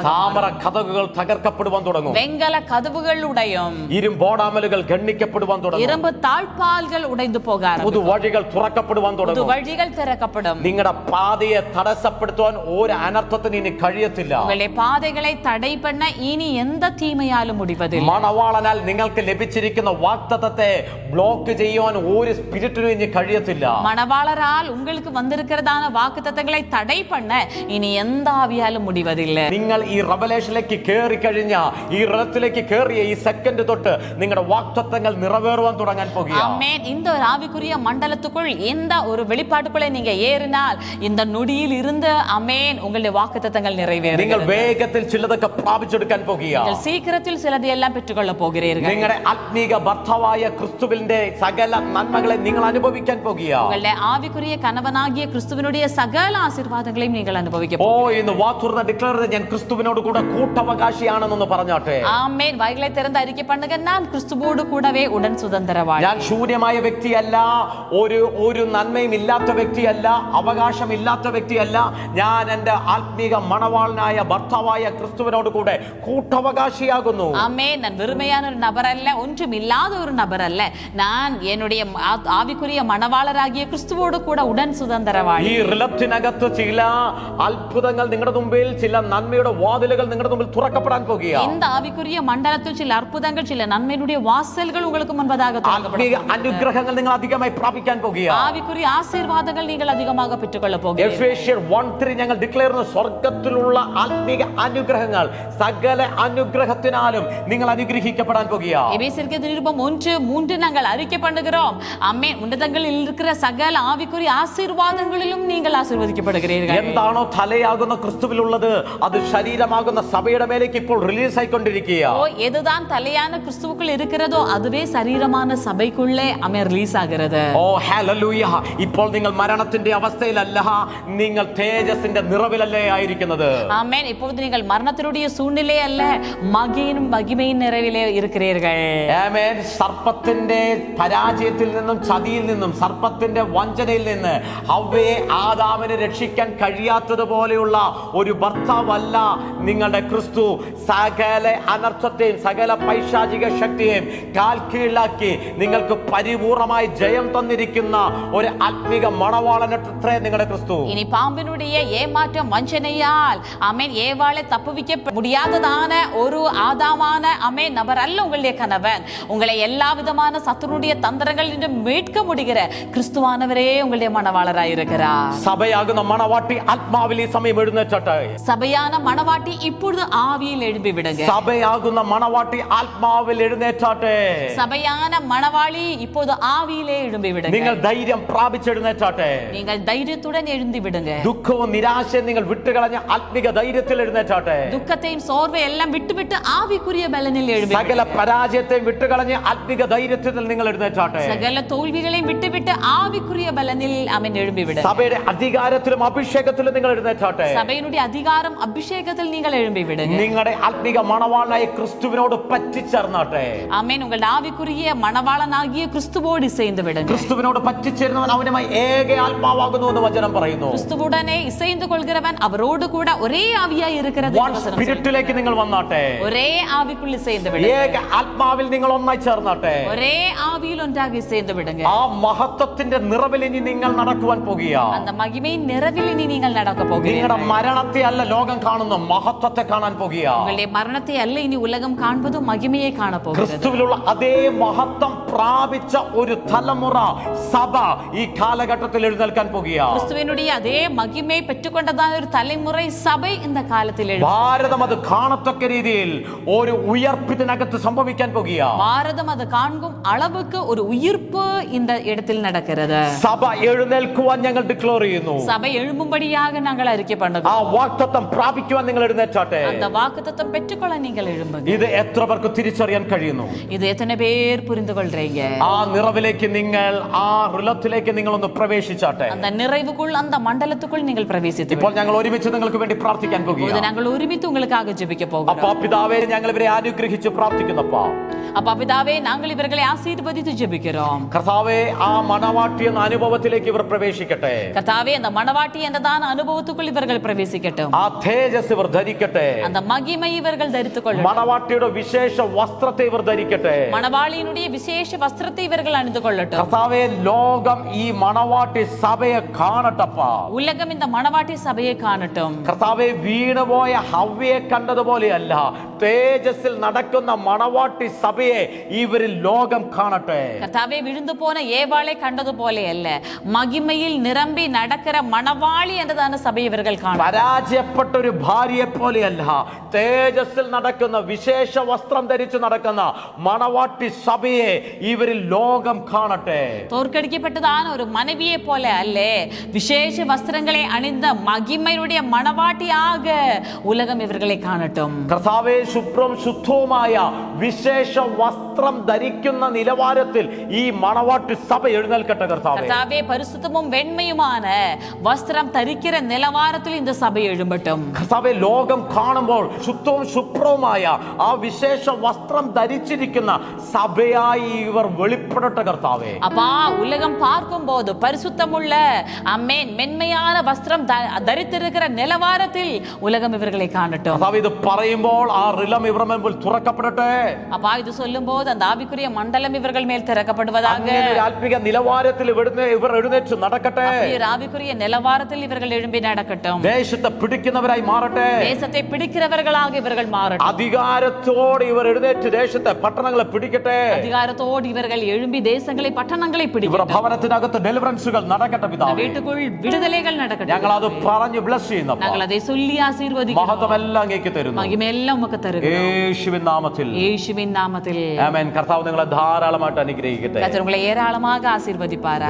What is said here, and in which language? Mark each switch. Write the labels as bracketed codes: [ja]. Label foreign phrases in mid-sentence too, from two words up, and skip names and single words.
[ml] താമര കതകുകൾ തകർക്കപ്പെടുവാൻ തുടങ്ങും. [ta] வெங்கல கதவுகள் உடையும், [ml] ഇരുമ്പോടാമലുകൾ ഗണ്ണിക്കപ്പെടുവാൻ തുടങ്ങും. [ta] இரும்பு தாழ்பால்கள் உடைந்து போக [ml] പുതു [ta] ஆரம்பிக்கும், [ml] വഴികൾ തുറക്കപ്പെടുവാൻ [ta] புது [ml] തുടങ്ങും. [ta] வழிகள் திறக்கப்படும். [ml] നിങ്ങളുടെ പാതയെ തടസ്സപ്പെടുത്തുവാൻ ഒരു അനർത്ഥത്തിന് ഇനി കഴിയത്തില്ല. [ta] உங்களுடைய பாதைகளை தடை பண்ண இனி எந்த தீமையாலும் முடிவதில்லை. [ml] മണവാളനാൽ നിങ്ങൾക്ക് ലഭിച്ചിരിക്കുന്ന വാഗ്ദത്തത്തെ ബ്ലോക്ക് ചെയ്യുവാൻ ഒരു സ്പിരിറ്റിനും ഇനി കഴിയത്തില്ല. [ta] மணவாளரால் உங்களுக்கு வந்திருக்கிறதான வாக்குத்தத்தங்களை தடை பண்ண இனி எந்த ஆவியாலும் முடிவதில்லை. [ml] നിങ്ങൾ ഈ റെവലേഷനിലേക്ക് കയറി കഴിഞ്ഞ, ഈ റഥത്തിലേക്ക് കയറിയ ഈ സെക്കൻഡ് തൊട്ട് നിങ്ങളുടെ വാഗ്ദത്തങ്ങൾ നിറവേറുവാൻ തുടങ്ങാൻ പോകുകയാണ്. [ta] ஆமென். இந்த ஒரு ஆவிக்குரிய மண்டலத்துக்குள் இந்த ஒரு வெளிப்பாட்டுக்குள்ளே நீங்க ஏறினால் இந்த நொடியில் இருந்து ஆமென் உங்களுடைய வாக்குத்தத்தங்கள் நிறைவேறும். [ml] നിങ്ങൾ വേഗത്തിൽ ചിലതൊക്കെ പ്രാപിച്ചെടുക്കാൻ പോകുകയാണ്. [ta] நீங்கள் சீக்கிரத்தில் சிலதை எல்லாம் பெற்றுக்கொள்ள போகிறீர்கள். [ml] നിങ്ങളുടെ ആത്മീക ഭർത്താവായ ക്രിസ്തുവിന്റെ സകല നന്മകളെ നിങ്ങൾ അനുഭവിക്കാൻ പോകുകയാണ്. [ta] உங்களுடைய ஆவிக்குரிய கணவனாகிய கிறிஸ்துவினுடைய சகல ஆசீர்வாதங்களையும் நீங்கள் அனுபவிக்க [ml] ഇന്ന് വാതുറന്ന് ഡിക്ലെയർ ചെയ്ത് ഞാൻ ക്രിസ്തുവിനോട് കൂടെ കൂട്ടവകാശിയാണെന്ന് പറഞ്ഞാട്ടെ. [ta] ஆமென். வாய்களை திறந்து அறிக்கை பண்ணுங்க, நான் கிறிஸ்துவோடு கூடவே உடன் சுதந்திரவாளி. [ml] ഞാൻ ശൂന്യമായ വ്യക്തിയല്ല, ഒരു നന്മയും ഇല്ലാത്ത വ്യക്തിയല്ല, അവകാശമില്ലാത്ത വ്യക്തിയല്ല. ഞാൻ എന്റെ ആത്മീക മണവാളനായ ഭർത്താവായ ക്രിസ്തുവിനോട് കൂടെ കൂട്ടവകാശിയാകുന്നു. [ta] ஆமென். நான் வெறுமையான ஒரு நபர் அல்ல, ஒன்றும் இல்லாத ஒரு நபர் அல்ல, நான் என்னுடைய ஆவிக்குரிய மணவாளராகிய கிறிஸ்துவோடு கூட உடன் சுதந்திரவாளி. [ml] ഈ റിലത്തിനകത്ത് ചില അത്ഭുതങ്ങൾ നിങ്ങളുടെ മുമ്പിൽ, ചില നന്മയുടെ വാതിലുകൾ നിങ്ങളുടെ മുമ്പിൽ തുറക്കപ്പെടാൻ പോകുകയാണ്. [ta] இந்த ஆவிக்குரிய மண்டலத்தில் சில அற்புதங்கள், சில நன்மையினுடைய வாசல்கள் உங்களுக்கு முன்பதாக [ml] ആത്മീക അനുഗ്രഹങ്ങൾ നിങ്ങൾ അധികമായി പ്രാപിക്കാൻ പോകുകയാണ്. [ta] ஆவிக்குரிய ஆசீர்வாதங்கள் நீங்கள் அதிகமாக பெற்றுக்கொள்ள போகிறீர்கள். [ml] എഫേസ്യർ 1:3 ഞങ്ങൾ ഡിക്ലെയർ ചെയ്യുന്ന സ്വർഗ്ഗത്തിലുള്ള ആത്മീക അനുഗ്രഹങ്ങൾ സകല അനുഗ്രഹത്തിനാലും നിങ്ങൾ അനുഗ്രഹിക്കപ്പെടാൻ പോകുകയാണ്. [ta] எபேசியருக்கு நிருபம் 1:3 நாங்கள் அறிக்கை பண்ணுகிறோம். ஆமென். உன்னதங்களில் இருக்கிற சகல ஆவிக்குரிய ஆசீர்வாதங்களிலும் நீங்கள் ஆசீர்வதிக்கப்படுகிறீர்கள். [ml] എന്താണോ തലയാകുന്ന ക്രിസ്തുവിലുള്ളത് അത് ശരീരമാകുന്ന സഭയുടെ മേലേക്ക് ഇപ്പോൾ റിലീസ് ആയിക്കൊണ്ടിരിക്കുകയാണ്. [ta] எதுதான் தலையான கிறிஸ்துவுக்குள் இருக்கிறதோ அதுவே சரீரமான சபைக்குள்ளே ரிலீஸ் ஆகிறது. [ml] ഹല്ലേലൂയ. ഇപ്പോൾ നിങ്ങൾ മരണത്തിന്റെ അവസ്ഥയിലല്ല, നിങ്ങൾ തേജസ്സിന്റെ നിറവിലല്ലേ ആയിരിക്കുന്നത്. ആമേൻ. [ta] இப்பொழுது நீங்கள் மரணத்தினுடைய சூழ்நிலை அல்ல, மகிமையின் நிறைவிலே இருக்கிறீர்கள். [ml] ആമേൻ. സർപ്പത്തിന്റെ പരാജയത്തിൽ നിന്നും, ചതിയിൽ നിന്നും, സർപ്പത്തിന്റെ വഞ്ചനയിൽ നിന്ന് ഹവ്വയെ ആദാമിനെ രക്ഷിക്കാൻ കഴിയാത്തതുപോലെയുള്ള ഒരു ഭർത്താവല്ല നിങ്ങളുടെ ക്രിസ്തു. സകല അനർത്ഥത്തെയും സകല പൈശാചിക ശക്തിയെയും കാൽ കീഴിലാക്കി നിങ്ങൾക്ക് പരിപൂർണമായി ജയം തന്നിരിക്കുന്ന ഒരു ആത്മീക മണവാളനത്രേ നിങ്ങളുടെ ക്രിസ്തു. [ta] இனி பாம்பினுடைய ஏமாற்றம் வஞ்சனையால் ஆமென் ஏவாளை தப்புவிக்க முடியாததான ஒரு ஆதாமான ஆமென் நபர் அல்ல உங்களுடைய கணவன். உங்களை எல்லா விதமான சத்துருடைய தந்திரங்களில் நின்று மீட்க முடிகிற கிறிஸ்துவானவரே உங்களுடைய மணவாளராய் இருக்கிறார். [ml] സഭയാകുന്ന മണവാട്ടി ആത്മാവിൽ ഈ സമയം എഴുന്നേറ്റട്ടെ. [ta] சபையான மணவாட்டி இப்பொழுது ஆவியில் எழும்பி விடுங்க. [ml] സഭയാകുന്ന മണവാട്ടി ആത്മാവിൽ എഴുന്നേറ്റാട്ടെ. [ta] சபையான மணவாளி இப்போது ஆவியிலே எழும்பி விடுங்க. [ml] നിങ്ങൾ ധൈര്യം പ്രാപിച്ചെഴുന്നേറ്റാട്ടെ. [ta] நீங்கள் தைரியத்துடன் எழுந்து விடுங்க. [ml] ദുഃഖവും നിരാശയും നിങ്ങൾ വിട്ടുകളഞ്ഞ ആത്മീക ധൈര്യത്തിൽ എഴുന്നേറ്റാട്ടെ. [ta] துக்கத்தையும் சோர்வை எல்லாம் விட்டுவிட்டு ஆவிக்குரிய பலனில் எழும்பி [ml] സകല പരാജയത്തെയും വിട്ടുകളഞ്ഞ ആത്മീക ധൈര്യത്തിൽ നിങ്ങൾ എഴുന്നേറ്റാട്ടെ. [ta] சகல தோல்விகளையும் விட்டுவிட்டு ஆவிக்குரிய பலனில் அவன் எழும்பி விடு. [ml] സഭയുടെ അധികാരത്തിലും അഭിഷേകത്തിലും നിങ്ങൾ എഴുന്നേറ്റാട്ടെ. [ta] சபையினுடைய அதிகாரம் அபிஷேகத்தில் நீங்கள் எழும்பி விடுங்க. [ml] നിങ്ങളുടെ ആത്മീക മണവാളനായ ക്രിസ്തുവിനോട് പറ്റിച്ചേർന്നാട്ടെ. [ta] ஆமென். உங்கள் ஆவிக்குரிய மணவாளனாகிய கிறிஸ்துவோடு இசைந்து விடுங்க. [ml] ക്രിസ്തുവിനോട് പറ്റിച്ചേരുന്നവൻ അവനുമായി ഏക ആത്മാവാകുന്നു എന്ന് വചനം പറയുന്നു. [ta] கிறிஸ்துவுடனே இசைந்து கொள்கிறவன் அவரோடு கூட ஒரே ஆவியாய் இருக்கிறது. [ml] സ്പിരിറ്റിലേക്ക് നിങ്ങൾ വന്നാട്ടെ. [ta] ஒரே ஆவிக்குள் இசைந்து விடுங்க. [ml] ഏക ആത്മാവിൽ നിങ്ങൾ ഒന്നായി ചേർന്നാട്ടെ. [ta] ஒரே ஆவியில் ஒன்றாக இசைந்து விடுங்க. [ml] ആ മഹത്വത്തിന്റെ നിറവിൽ ഇനി നിങ്ങൾ നടക്കുവാൻ പോകുകയാണ്. [ta] அந்த மகிமையின் நிறைவில் இனி நீங்கள் நடக்க போகிறீர்கள். [ml] നിങ്ങളുടെ മരണത്തെ അല്ല ലോകം കാണുന്ന, മഹത്വത്തെ കാണാൻ പോകുകയാണ്. [ta] உங்களுடைய மரணத்தை அல்ல இனி உலகம் காண்பது மகிமையை காண போகிறது. [ml] ക്രിസ്തുവിലുള്ള അതേ മഹത്വം പ്രാപിച്ച ഒരു തലമുറ സഭ ഈ കാലഘട്ടത്തിൽ എഴുന്നേൽക്കാൻ പോകുകയാണ്. [ta] கிறிஸ்துவினுடைய அதே மகிமை பெற்றுக்கொண்டதான ஒரு தலைமுறை சபை இந்த காலத்தில் [ml] ഭാരതം അത് കാണത്തക്ക രീതിയിൽ ഒരു ഉയർപ്പിതിനകത്ത് സംഭവിക്കാൻ போகியா [ta] பாரதம் அது காண்கும் அளவுக்கு ஒரு உயிர்ப்பு இந்த இடத்தில் நடக்கிறது. [ml] സഭ എഴുന്നേൽക്കുവാൻ ഞങ്ങൾ ഡിക്ലെയർ ചെയ്യുന്നു. [ta] சபை எழும்பும்படியாக நாங்கள் அறிக்கை பண்ணுகிறோம். [ml] ആ വാഗ്ദത്തം പ്രാപിക്കുവാൻ നിങ്ങൾ എഴുന്നേറ്റാട്ടെ. [ta] அந்த வாக்குத்தத்தம் பெற்றுக்கொள்ள நீங்கள் எழும்புங்க. [ml] ഇത് എത്ര പേർക്ക് തിരിച്ചറിയാൻ കഴിയുന്നു? [ta] இது எத்தனை பேர் புரிந்து கொள்றீங்க? [ml] ആ നിറവിലേക്ക് നിങ്ങൾ ആ റിലത്തിലേക്ക് നിങ്ങൾ ഒന്ന് പ്രവേശിച്ചാട്ടെ. [ta] அந்த நிறைவுக்குள் அந்த மண்டலத்துக்குள் நீங்கள் பிரவேசித்து [ml] ഇപ്പോൾ ഞങ്ങൾ ഒരുമിച്ച് നിങ്ങൾക്ക് വേണ്ടി പ്രാർത്ഥിക്കാൻ പോകുകയാണ്. [ta] நாங்கள் ഒരുമിച്ച് உங்களுக்காக ஜெபிக்க போகிறோம். [ml] അപ്പാ പിതാവേ ഞങ്ങൾ ഇവരെ അനുഗ്രഹിച്ച് പ്രാർത്ഥിക്കുന്നപ്പാ. [ta] அப்பா பிதாவே நாங்கள் இவர்களை ஆசீர்வதித்து ஜெபிக்கிறோம். [ml] കർത്താവേ ആ മണവാട്ടി എന്ന അനുഭവത്തിലേക്ക് ഇവർ പ്രവേശിക്കട്ടെ. [ta] கர்த்தாவே அந்த மணவாட்டி என்றதான அனுபவத்துக்குள் இவர்கள் பிரவேசிக்கட்டும். [ml] ആ തേജസ് ഇവർ ധരിക്കട്ടെ. [ta] அந்த மகிமை இவர்கள் தரித்துக் கொள்ளட்டும். [ml] മണവാട്ടിയുടെ വിശേഷ വസ്ത്രത്തെ ഇവർ ധരിക്കട്ടെ. [ta] மணவாளியினுடைய விசேஷ வஸ்திரத்தை இவர்கள் அணிந்து கொள்ளட்டும். [ml] കർത്താവേ ലോകം ഈ മണവാട്ടി സഭയെ കാണട്ടപ്പാ. [ta] உலகம் இந்த மணவாட்டி சபையை காணட்டும். [ml] കർത്താവേ വീണുപോയ ഹവ്വയെ കണ്ടതുപോലെയല്ല തേജസ്സിൽ നടക്കുന്ന മണവാട്ടി സഭയെ ഇവരിൽ ലോകം കാണട്ടെ. [ta] கர்த்தாவே விழுந்து போன ஏவாளை கண்டது போல அல்ல, மகிமையில் நிரம்பி நடக்கிற மணவாளி என்றதான சபை இவர்கள் காண. [ml] പരാജയപ്പെട്ട ഒരു ഭാര്യയെ പോലെയല്ല തേജസ്സിൽ നടക്കുന്ന വിശേഷ വസ്ത്രം ധരിച്ചു നടക്കുന്ന മണവാട്ടി സഭയെ ഇവരിൽ ലോകം കാണട്ടെ. [ta] தோற்கடிக்கப்பட்டதான ஒரு மனைவியை போல அல்ல, விசேஷ வஸ்திரங்களை அணிந்த மகிமையுடைய மணவாட்டியாக உலகம் இவர்களை காணட்டும். [ml] കർത്താവേ ശുഭ്രം ശുദ്ധവുമായ വിശേഷ വസ്ത്രം ധരിക്കുന്ന നിലവാരത്തിൽ ഈ മണവാട്ടി സഭ എഴുന്നേൽക്കട്ടെ. കർത്താവേ പരിശുദ്ധവും വെണ്മയുமான വസ്ത്രം ധരിക്കുന്ന നിലവാരത്തിൽ இந்த സഭ എഴുമ്പട്ടും. കർത്താവേ ലോകം കാണുമ്പോൾ ശുദ്ധവും ശുഭ്രവുമായ ആ വിശേഷ വസ്ത്രം ധരിച്ചിരിക്കുന്ന സഭയായി ഇവർ വെളിപ്പെടട്ടെ. കർത്താവേ [ta] அப்பா உலகம் பார்க்கும்போது பரிசுத்தமுள்ள அமேன் மென்மையான வஸ்திரம் தரித்திருக்கிற நிலவாரத்தில் உலகம் இவர்களை காணட்டும். [ml] കർത്താവേ ഇത് പറയുമ്പോൾ ആ റിലം ഇവരുടെ മുൻപിൽ തുറക്കപ്പെടട്ടെ. [ta] அப்பா இது சொல்லும்போது அந்த ஆவிக்குரிய மண்டலம் இவர்கள் மேல் திறக்கப்படுவதாக. [ml] ആത്മിക നിലവാരത്തിൽ ഇവർ എഴുന്നേറ്റ് നടക്കട്ടെ. [ta] ஆவிக்குரிய நிலவாரத்தில் இவர்கள் எழும்பி நடக்கட்டும். [ml] ദേശത്തെ പിടിക്കുന്നവരായി മാറട്ടെ. [ta] தேசத்தை பிடிக்கிறவர்களாக இவர்கள் மாறட்டும். [ml] അധികാരത്തോടെ ഇവർ എഴുന്നേറ്റ് ദേശത്തെ പട്ടണങ്ങളെ പിടിക്കട്ടെ. [ta] அதிகாரத்தோடு இவர்கள் எழும்பி தேசங்களை பட்டணங்களை [ml] ഇവരുടെ [ta] பிடிக்கட்டும். [ml] ഭവനത്തിനകത്ത് ഡെലിവറൻസുകൾ നടക്കട്ടെ. പിതാവേ [ta] வீட்டுக்குள் விடுதலைகள் நடக்கட்டும். [ml] ഞങ്ങൾ അത് പറഞ്ഞു ബ്ലസ് ചെയ്യുന്നു. [ta] நாங்கள் அதை சொல்லி ஆசீர்வதிக்கிறோம். [ml] മഹത്വമെല്ലാം അങ്ങേക്ക് തരുന്നു. [ta] மகிமையெல்லாம் உமக்கு தருகிறோம். [ml] യേശുവിൻ നാമത്തിൽ. [ta] இயேசுவின் நாமத்தில். [ml] ആമേൻ. കർത്താവ് നിങ്ങളെ ധാരാളമായിട്ട് അനുഗ്രഹിക്കട്ടെ. [ta] கர்த்தர் உங்களை ஏராளமாக ஆசீர்வதிப்பாராக.